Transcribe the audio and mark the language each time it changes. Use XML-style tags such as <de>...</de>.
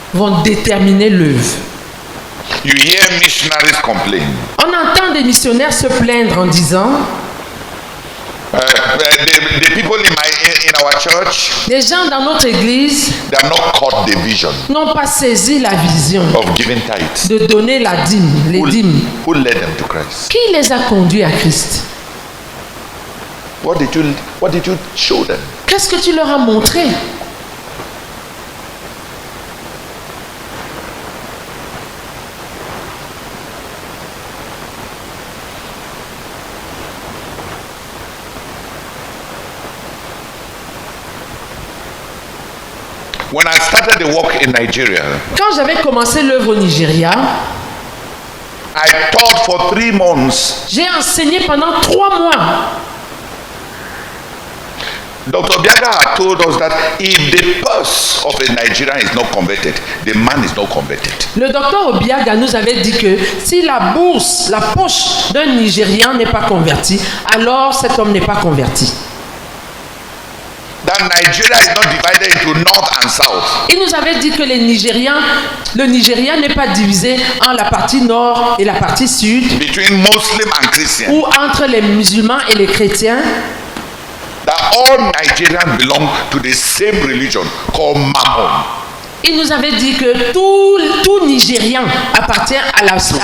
<fr>vont déterminer l'œuvre.</fr> <en>You hear missionaries complain.</en> <fr>On entend des missionnaires se plaindre en disant</fr> <en>The people in our church,</en> <fr>les gens dans notre église</fr> <en>they have not caught the vision</en> <fr>n'ont pas saisi la vision</fr> <en>of giving tithes.</en> <fr>de donner la dîme, les dîmes.</fr> <en>Who led them to Christ?</en> <fr>Qui les a conduits à Christ?</fr> <en>What did you show them?</en> <fr>Qu'est-ce que tu leur as montré?</fr> <en>When I started the work in Nigeria,</en> <fr>Quand j'avais commencé l'œuvre au Nigeria,</fr> <en>I taught for 3 months.</en> <fr>j'ai enseigné pendant 3 mois.</fr> <en>Dr. Biaga had told us that if the purse of a Nigerian is not converted, the man is not converted.</en> <fr>Le docteur Obiaga nous avait dit que si la bourse, la poche d'un Nigérian n'est pas convertie, alors cet homme n'est pas converti.</fr> <en>That Nigeria is not divided into north and south.</en> <fr>Il nous avait dit que le Nigeria n'est pas divisé en la partie nord et la partie sud,</fr> <en>Between Muslim and Christian.</en> <fr>ou entre les musulmans et les chrétiens.</fr> <en>all Nigerians belong to the same religion called Mammon.</en> <fr>Il nous avait dit que tout Nigérian appartient à la...</fr>